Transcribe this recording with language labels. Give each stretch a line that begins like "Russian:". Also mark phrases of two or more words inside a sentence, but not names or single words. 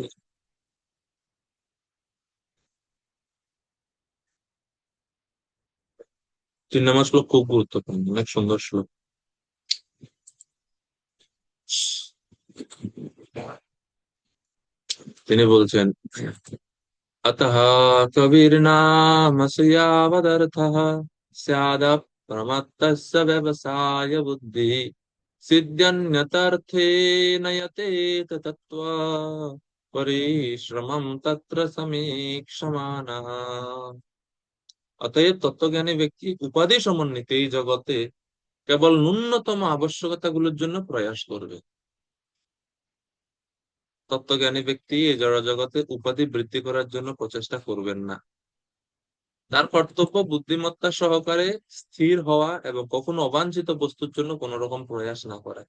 Bangla: 3 নম্বর শ্লোক খুব গুরুত্বপূর্ণ, অনেক সুন্দর শ্লোক। তিনি বলছেন,
Sanskrit: अतः कविर्नामस्य यावदर्थः स्यादप्रमत्तस्य व्यवसाय बुद्धिः सिद्ध्यन्यतर्थेन यतेत तत्त्वा परिश्रमं तत्र समीक्षमाणः।
Bangla: অতএব তত্ত্বজ্ঞানী ব্যক্তি উপাধি সমন্বিত এই জগতে কেবল ন্যূনতম আবশ্যকতাগুলোর জন্য প্রয়াস করবে। তত্ত্বজ্ঞানী ব্যক্তি এই জড় জগতে উপাধি বৃদ্ধি করার জন্য প্রচেষ্টা করবেন না। তার কর্তব্য বুদ্ধিমত্তা সহকারে স্থির হওয়া এবং কখনো অবাঞ্ছিত বস্তুর জন্য কোন রকম প্রয়াস না করা।